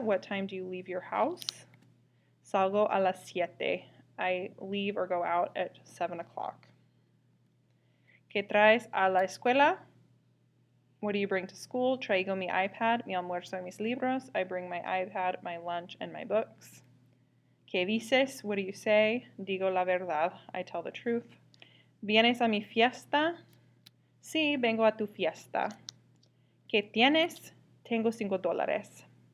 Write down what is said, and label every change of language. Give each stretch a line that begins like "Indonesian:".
English: What time do you leave your house?
Spanish: Salgo a las 7.
English: I leave or go out at 7 o'clock.
Spanish: ¿Qué traes a la escuela?
English: What do you bring to school?
Spanish: Traigo mi iPad, mi almuerzo y mis libros.
English: I bring my iPad, my lunch, and my books.
Spanish: ¿Qué dices?
English: What do you say?
Spanish: Digo la verdad.
English: I tell the truth.
Spanish: ¿Vienes a mi fiesta? Sí, vengo a tu fiesta. ¿Qué tienes? Tengo $5.